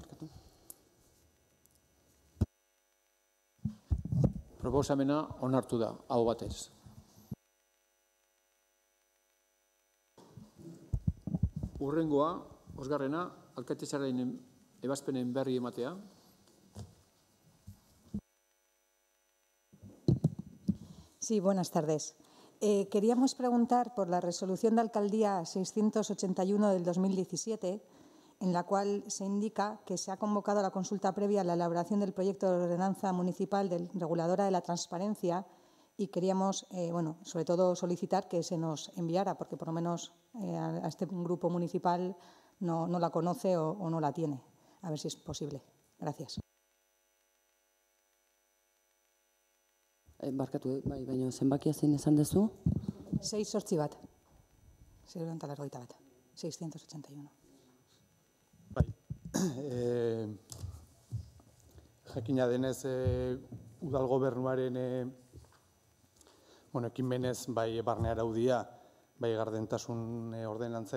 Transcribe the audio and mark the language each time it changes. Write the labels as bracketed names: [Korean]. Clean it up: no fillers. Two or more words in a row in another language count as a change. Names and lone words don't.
[Basque] Proposamena onartu da, aho batez. Hurrengoa, 5. alkatetzaren ebazpenen berri ematea. [Spanish] Sí, buenas tardes. Queríamos preguntar por la resolución de alcaldía 681 del 2017, en la cual se indica que se ha convocado la consulta previa a la elaboración del proyecto de ordenanza municipal reguladora de la transparencia y queríamos, sobre todo solicitar que se nos enviara, porque por lo menos a este grupo municipal no la conoce o no la tiene. A ver si es posible. Gracias. [Basque] Barkatu, bai, baina zenbakia zein esan dezu? 681 bat. 681. Bai, jakina denez udal gobernuaren ekimenez bai barne araudia, bai gardentasun ordenantza